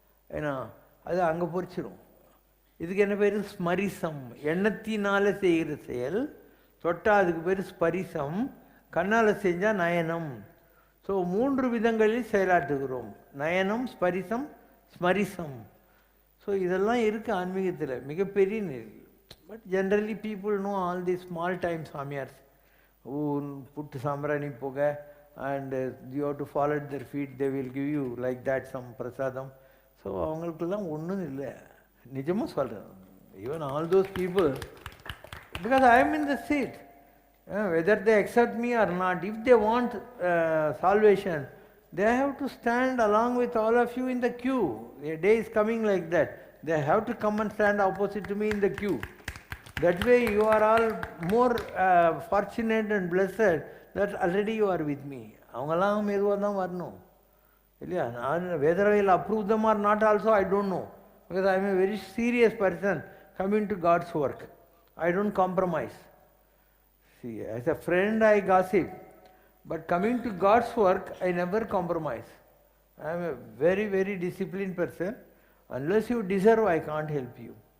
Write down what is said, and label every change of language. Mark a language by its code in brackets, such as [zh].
[ta] ஏன்னா அது அங்கே பொறிச்சிடும். இதுக்கு என்ன பேர்? ஸ்மரிசம். எண்ணத்தினால் செய்கிற செயல். தொட்டா அதுக்கு பேர் ஸ்பரிசம். கண்ணால் செஞ்சால் நயனம். ஸோ 3 விதங்களில் செயலாற்றுகிறோம். நயனம், ஸ்பரிசம், ஸ்மரிசம். ஸோ இதெல்லாம் இருக்குது ஆன்மீகத்தில், மிகப்பெரிய நெறி. [en] But generally people know all the small time சாமியார்ஸ் who put சாம்பிராணி புகை and you have to fall at their feet, they will give you like that some prasadam. [ta] So அவங்களுக்கெல்லாம் ஒன்றும் இல்லை, நிஜமாக சொல்கிறேன். [en] Even all those people, because I am in the seat, whether they accept me or not, if they want salvation, they have to stand along with all of you in the queue. A day is coming like that. They have to come and stand opposite to me in the queue. That way you are all more fortunate and blessed that already you are with me. [ta] அவங்கெல்லாம் மெதுவாக தான் வரணும் இல்லையா? [en] நான் whether I will approve them or not also I don't know, because I am a very serious person coming to God's work. I don't compromise. See, as a friend I gossip, but coming to God's work I never compromise. I am a very, very disciplined person. Unless you deserve, I can't help you.